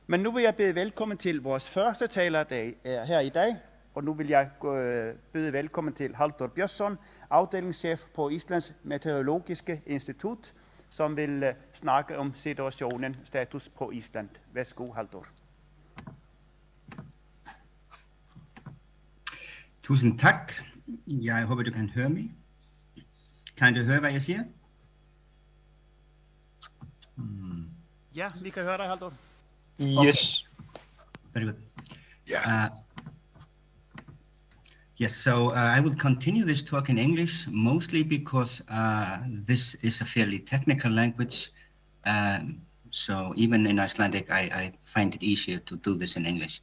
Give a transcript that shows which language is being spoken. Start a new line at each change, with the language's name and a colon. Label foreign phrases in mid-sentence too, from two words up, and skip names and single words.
Danish: Men nu vil jeg byde velkommen til vores første taler her i dag, og nu vil jeg byde velkommen til Halldór Björnsson, afdelingschef på Islands Meteorologiske Institut, som vil snakke om situationen, status på Island. Værsgo, Halldór. Tusind tak. Jeg håber, du kan høre mig. Kan du høre, hvad jeg siger? Ja, vi kan høre dig, Halldór.
English: Yes. Very good. Yeah. Yes, so I will continue this talk in English, mostly because this is a fairly technical language. So even in Icelandic, I find it easier to do this in English.